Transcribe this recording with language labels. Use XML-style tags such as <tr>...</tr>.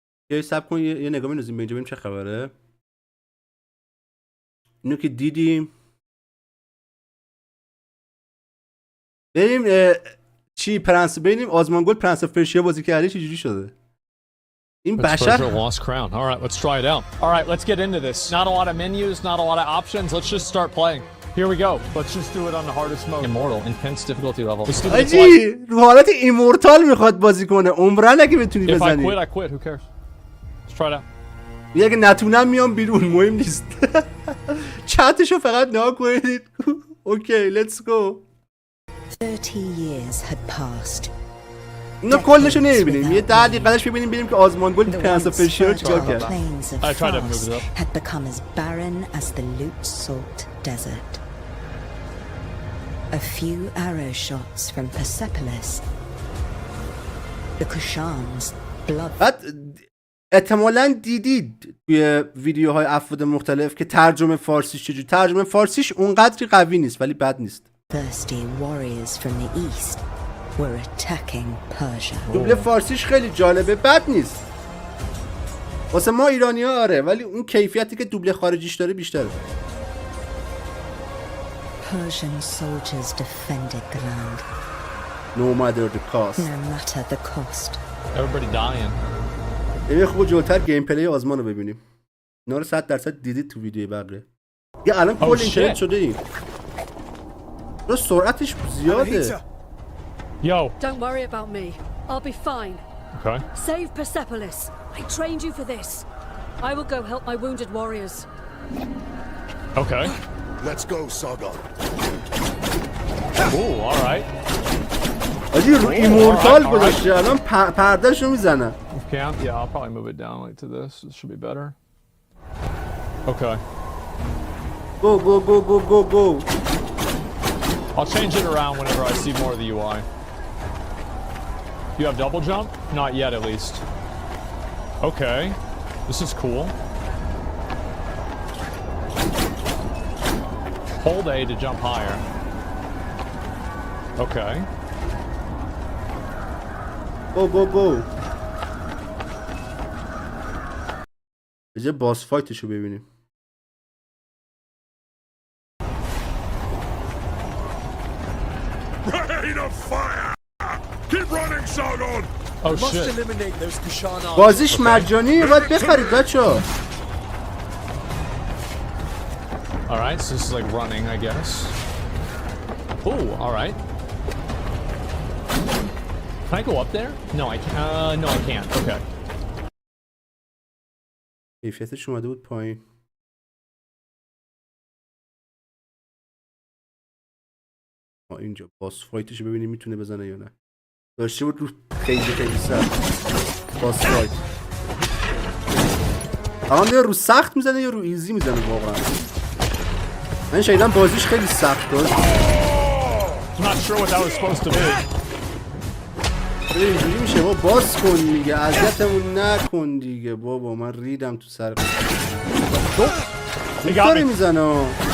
<fa>یه سب کن یه نگاه بندازیم به اینجا ببینیم چه خبره. اینو که دیدیم. بریم چی پرنس ببینیم آزمانگل پرنس اف پرشیا بازی کرده چه جوری شده. این بشر</fa> <en>lost crown. All right, let's try it out. All right, let's get into this. Not a lot of menus, not a lot of options. Let's just start playing. Here we go. Let's just do it on the hardest mode. Immortal, intense difficulty level.</en> <fa>آجی رو حالت ایمورتال میخواد بازی کنه. عمرن اگه بتونی بزنی.</fa> <en>If I quit. Who cares? Let's try it out.</en> <fa>اگه نتونم میام بیرون، مهم نیست. چتشو فقط نگاه کنید.</fa> <en>Okay, let's go. 30 years had passed.</en> <fa>اینو کلشو نمیبینیم. یه 10 دقیقه‌اش ببینیم که آزمانگل پرنس اف پرشیا رو چیکار کرد.</fa> <en>I tried to move it up. Had become as barren as the loot-salt desert. A few arrow shots from Persepolis. The Kushans blood.</en> <fa>بعد احتمالاً دیدید توی ویدیوهای افراد مختلف که ترجمه فارسیش چجوری. ترجمه فارسیش اونقدری قوی نیست ولی بد نیست.</fa> <en>Thirsty warriors from the east were attacking Persia.</en> <fa>دوبله فارسیش خیلی جالبه، بد نیست. واسه ما ایرانی‌ها آره، ولی اون کیفیتی که دوبله خارجیش داره بیشتره.</fa> <en>Persian soldiers defended the land. No matter the cost. No matter the cost. Everybody dying.</en> <fa>یه خوب جلوتر گیم پلی آزمان رو ببینیم. اینا رو 100% دیدید تو ویدیو بقیه. یه الان کل اینترنت شده این. رو سرعتش زیاده.</fa> <en>Yo. Don't worry about me. I'll be fine. Okay. Save Persepolis. I trained you for this. I will go help my wounded warriors. Okay. Let's go, Sargon. Ooh, all right.</en> <fa>آجی رو ایمورتال گذاشته الان پردهش رو میزنه.</fa> <en>Yeah, I'll probably move it down like to this. This should be better. Okay. Go. I'll change it around whenever I see more of the UI. You have double jump? Not yet, at least. Okay. This is cool. Hold A to jump higher. Okay. Go.</en> <fa>بذار باس فایتشو ببینیم.</fa> <en>Rain of fire! Keep running, Sargon! Oh shit. Eliminate those Kushan</en> <fa>بازیش مجانیه، باید بخرید بچه‌ها.</fa> <en>Alright, so this is like running, I guess. Ooh, alright. Can I go up there? No, I can't. No, I can't. Okay.</en> <fa>کیفیتش اومده بود پایین. اینجا باس فایتش ببینیم میتونه بزنه یا نه. داشته بود رو خیلی سخت. باس فایت. الان یا رو سخت میزنه یا رو ایزی میزنه واقعا. من شایدم بازیش خیلی سخت داشت.</fa> <en>I'm not sure what that was supposed to be.</en> <fa>اینجوری میشه با باز کن دیگه، اذیتمون نکن دیگه بابا، من ریدم تو سر. خوب داره میزنه.</fa>